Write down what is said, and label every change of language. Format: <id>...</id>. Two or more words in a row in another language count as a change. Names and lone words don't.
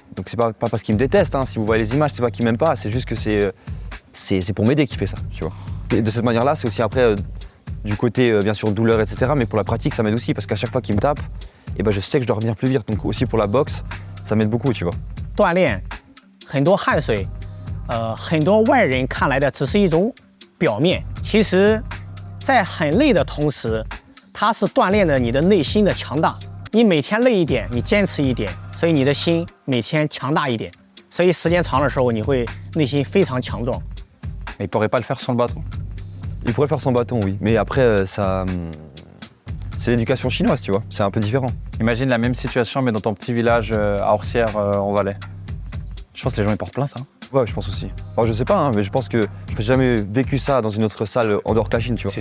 <fr>Donc, c'est pas parce qu'il me déteste. Hein. Si vous voyez les images, c'est pas qu'il m'aime pas. C'est juste que c'est pour m'aider qu'il fait ça, tu vois. Et de cette manière-là, c'est aussi après du côté, bien sûr, douleur, etc. Mais pour la pratique, ça m'aide aussi parce qu'à chaque fois qu'il me tape, eh ben, je sais que je dois revenir plus vite. Donc, aussi pour la boxe, ça m'aide beaucoup, tu vois.</fr> <zh>锻炼，很多汗水，很多外人看来的只是一种表面，其实，在很累的同时，它是锻炼着你的内心的强大。你每天累一点，你坚持一点，所以你的心每天强大一点，所以时间长的时候，你会内心非常强壮。</zh> <fr>Mais il pourrait pas le faire sans le bâton. Il pourrait le faire sans bâton, oui. Mais après, c'est l'éducation chinoise, tu vois. C'est un peu différent. Imagine la même situation, mais dans ton petit village à Orsières, en Valais. Je pense que les gens ils portent plainte. Hein. Ouais, je pense aussi. Alors, je sais pas, hein, mais je pense que je n'ai jamais vécu ça dans une autre salle en dehors de la Chine, tu vois.</fr>